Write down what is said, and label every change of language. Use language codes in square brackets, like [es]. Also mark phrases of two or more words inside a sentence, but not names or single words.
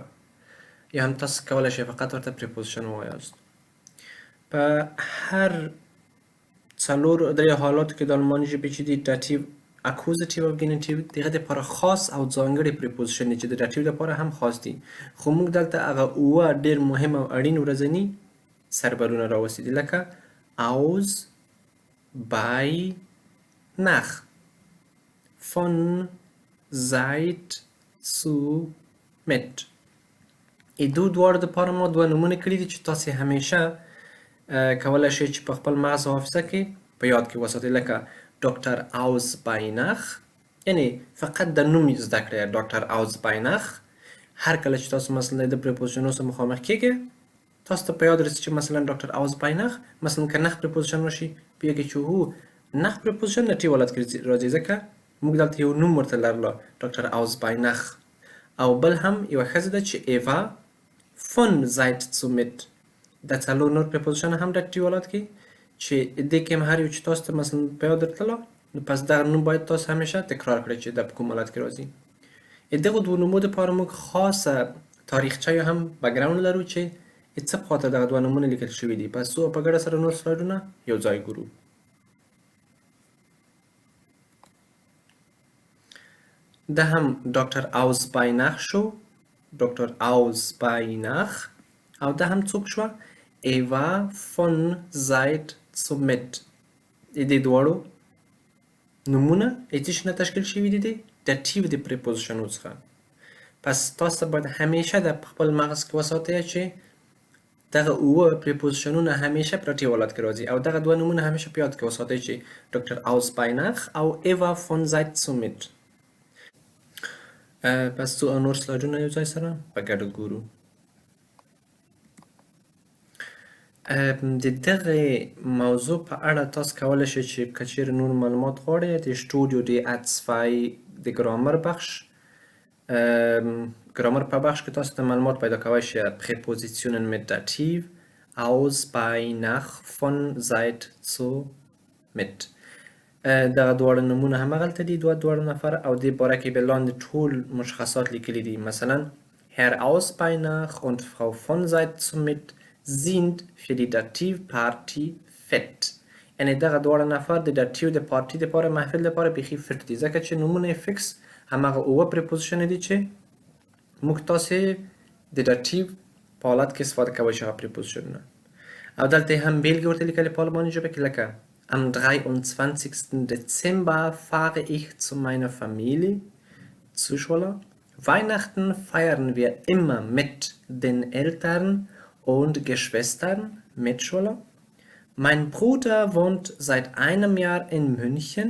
[ps] یا هم تاسو کولی شئ فقط ورته پریپوزیشن ووایاست په هر څلور درې حالاتو کې د الماني ژبې چې دي داتیو اکوزیټیو او ګینیټیو د هغه دپاره خاص او ځانګړي پریپوزیشن دي چې د داتیو دپاره هم خاص دي خو موږ دلته هغه اووه ډېر مهم او اړین ورځني سربلونه راوستي دي لکه aus [de] bei nach von seit zu mit [ps] دواړو دپاره ما دوه نومونه کړي دي چې تاسې همیشه کولی شئ چې په خپل مغز او حافظه کې په یاد کې وساتئ لکه ډاکټر آوزباینخ یعنی فقط د نوم زده کړئ ډاکټر آوزباینخ هر کله چې تاسو مثلا د پریپوزیشنونو سره مخامخ کیږئ تاسو ته په یاد رسي چې مثلا ډاکټر آوزباینخ مثلا که نخ پریپوزیشن راشي پوهیږئ چې هو نخ پریپوزیشن د ټي ولد کې راځي ځکه موږ دلته یو نوم ورته لرله ډاکټر آوزباینخ او بل هم یوه ښځه ده چې ایوا [de] von seit zu mit [ps] دا څلور نور پریپوزیشن هم د ټي ولد کې چې دې کې هم هر یو چې تاسو ته مثلا په یاد درتله نو پس دغه نوم باید تاسو همیشه تکرار کړئ چې دا په کوم حالت کې راځي دغو دوو نومو دپاره موږ خاصه تاریخچه یا هم بکګراوند لرو چې څه په خاطر دغه دوه نومونه لیکل شوي دي پس څو په ګډه سره نور سلایډونه یو ځای ګورو ده هم ډاکټر آوزباینخ شو ډاکټر آوزباینخ او ده هم څوک شوه ایوا [de] von seit zu mit [ps] دې دواړو نومونه څه شي نه تشکیل شوي دي د داتیو د پریپوزیشنو څخه پس تاسو باید همیشه د خپل مغز کې وساتئ چې دغه اووه پریپوزیشنونه همیشه په ټي ولد کې راځي او دغه دوه نومونه همیشه په یاد کې وساتئ چې ډاکټر آوزباینخ او ایوا [de] von seit zu mit [ps] پس څو نور سلایډونه یو ځای سره په ګډه ګورو د دغه موضوع په اړه تاسو کولی شئ چې که چیرې نور معلومات غواړئ د شټوډیو د اتسفای د ګرامر بخش ګرامر په بخش کې تاسو ته معلومات پیدا کولی شئ [de] Präpositionen mit Dativ aus bei nach von seit zu mit [ps] دغه دواړه نومونه همغلته دي دواړه نفر او دې باره کې به لاندې ټول مشخصات لیکلي دي مثلا [de] Herr Ausbeinach und Frau von Seit zu mit sind für die Dativparty fit [ps] یعنی دغه دواړه نفر د داتیو د پارټي دپاره محفل دپاره بیخي فټ دي ځکه چې نومونه یې فکس همغه اووه پریپوزیشن دي چې موږ تاسې د داتیو په حالت کې استفاده کوئ چې هغه پریپوزیشنونه او دلته یې هم بېلګې ورته لیکلې په الماني ژبه کې لکه [de] Am 23. Dezember fahre ich zu meiner Familie. Zuschauer. Weihnachten feiern wir immer mit den Eltern und Geschwistern. Mitschüler. Mein Bruder wohnt seit einem Jahr in München.